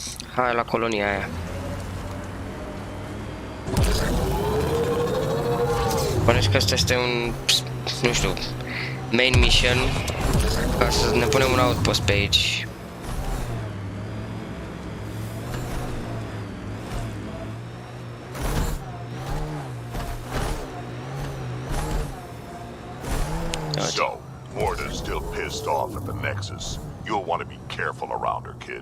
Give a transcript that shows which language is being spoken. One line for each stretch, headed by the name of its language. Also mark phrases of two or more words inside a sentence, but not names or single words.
Romanian: Hai la colonia aia. Bănuiesc că asta este un, nu știu,
English: main mission,
Romanian: ca să ne punem un outpost pe aici.
English: So, Morta's still pissed off at the Nexus. You'll want to be careful around her, kid.